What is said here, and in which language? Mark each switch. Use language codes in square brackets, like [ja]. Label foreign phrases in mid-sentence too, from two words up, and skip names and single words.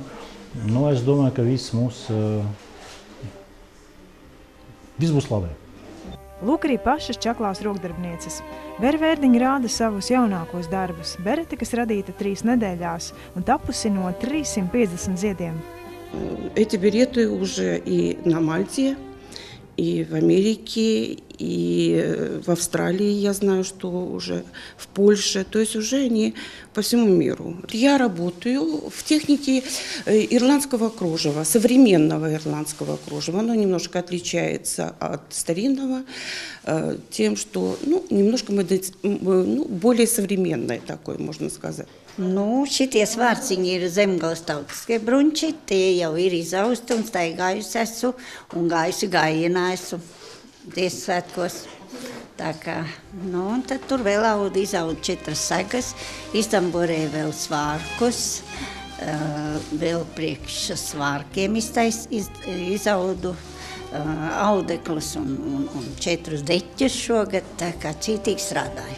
[lv] Es domāju, ka viss būs labi. Lūk arī pašas Čaklās rokdarbnieces. Bere Vērdiņa rāda savus jaunākos darbus. Berete, kas radīta 3 nedēļās un tapusi no 350 ziediem. [ru] Эти береты уже и на Мальте, и в Америке, и в Австралии, я знаю, что уже в Польше, то есть уже они по всему миру. Я работаю в технике ирландского кружева, современного ирландского кружева. Оно немножко отличается от старинного тем, что немножко более современное такое, можно сказать. [lv] Šitie svārciņi ir Zemgales tautiskie bruņči, tie jau ir izausti un staigājusi esmu un gājusi gājienā esmu Dievsvētkos. Tā kā, un tad tur vēl izaud 4 segas, iztamborēja vēl svārkus, vēl priekš svārkiem izaudu audeklus un 4 deķus šogad, tā kā cītīgi strādāju.